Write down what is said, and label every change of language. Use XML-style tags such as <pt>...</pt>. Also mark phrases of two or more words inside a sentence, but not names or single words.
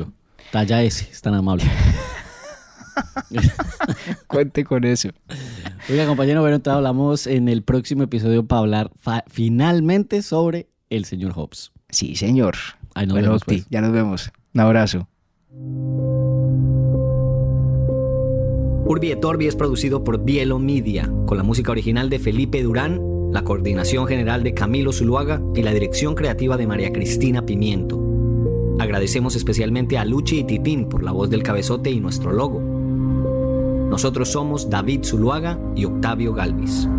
<es>recibo. Talla S, es tan amable. Cuente con eso. Oiga, compañero, bueno, entonces hablamos en el próximo episodio para hablar finalmente sobre el señor Hobbes. Sí, señor. Ahí nos Bueno, vemos, Octi, pues. ya nos vemos. Un abrazo. Urbi et Orbi es producido por Bielo Media, con la música original de Felipe Durán, la coordinación general de Camilo Zuluaga y la dirección creativa de María Cristina Pimiento. Agradecemos especialmente a Luchi y Titín por la voz del cabezote y nuestro logo. Nosotros somos David Zuluaga y Octavio Galvis.</es>